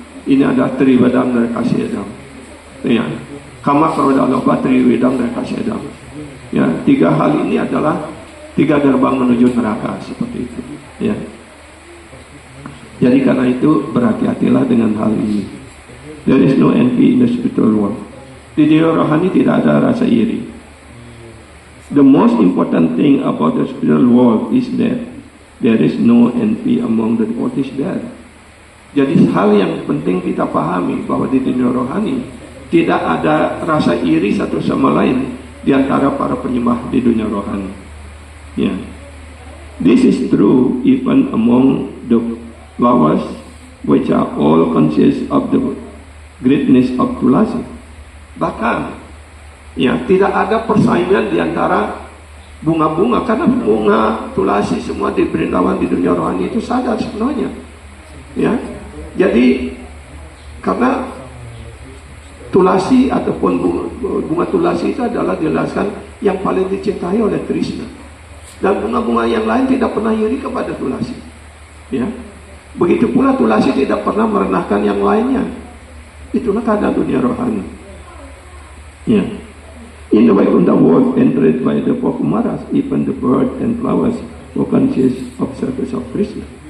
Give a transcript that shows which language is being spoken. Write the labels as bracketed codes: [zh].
[id] Ini ada tribadam dari kasih Adam. Ya, kama keroda loba tribadam dari kasih Adam. Ya, tiga hal ini adalah tiga gerbang menuju neraka seperti itu. Ya. Jadi karena itu berhati-hatilah dengan hal ini. [en] There is no envy in the spiritual world. [id] Di dunia rohani tidak ada rasa iri. [en] The most important thing about the spiritual world is that there is no envy among the devotees there. [id] Jadi hal yang penting kita pahami bahwa di dunia rohani tidak ada rasa iri satu sama lain di antara para penyembah di dunia rohani. Ya. [en] This is true even among the flowers which are all conscious of the greatness of Tulasi. [id] Bahkan ya tidak ada persaingan di antara bunga-bunga, karena bunga Tulasi semua di Brindawan di dunia rohani itu sadar sebenarnya. Ya. Jadi karena Tulasi ataupun bunga Tulasi itu adalah dijelaskan yang paling dicintai oleh Krishna. Dan bunga-bunga yang lain tidak pernah iri kepada Tulasi. Ya. Begitu pula Tulasi tidak pernah merendahkan yang lainnya. Itulah keadaan dunia rohani. Ya. [en] In the Vaikuntha world entered by the four Kumaras, even the bird and flowers were conscious of service of Krishna.